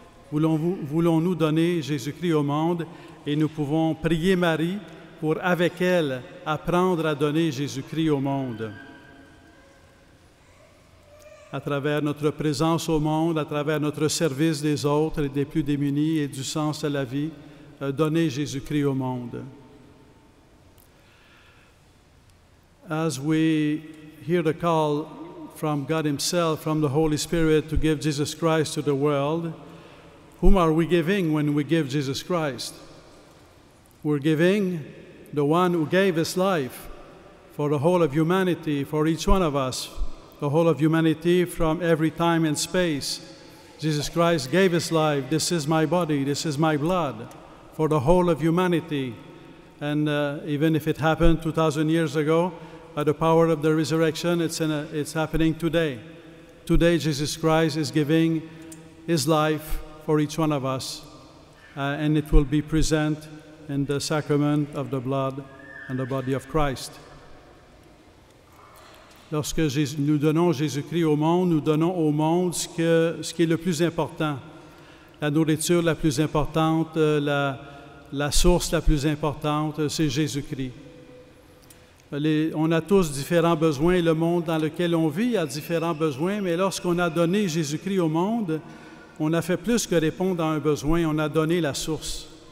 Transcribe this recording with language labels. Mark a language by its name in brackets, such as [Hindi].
[French] Voulons-nous donner Jésus-Christ au monde, et nous pouvons prier Marie pour, avec elle, apprendre à donner Jésus-Christ au monde. À travers notre présence au monde, à travers notre service des autres et des plus démunis et du sens à la vie, donner Jésus-Christ au monde. [English] As we hear the call from God Himself, from the Holy Spirit to give Jesus Christ to the world, whom are we giving when we give Jesus Christ? We're giving the one who gave His life for the whole of humanity, for each one of us, the whole of humanity from every time and space. Jesus Christ gave his life. This is my body, this is my blood, for the whole of humanity. And even if it happened 2,000 years ago, by the power of the resurrection, it's happening today. Today, Jesus Christ is giving his life for each one of us, and it will be present in the sacrament of the blood and the body of Christ. [French] Lorsque nous donnons Jésus-Christ au monde, nous donnons au monde ce qui est le plus important, la nourriture la plus importante, la source la plus importante, c'est Jésus-Christ. On a tous différents besoins. Le monde dans lequel on vit a différents besoins, mais lorsqu'on a donné Jésus-Christ au monde, on a fait plus que répondre à un besoin, on a donné la source.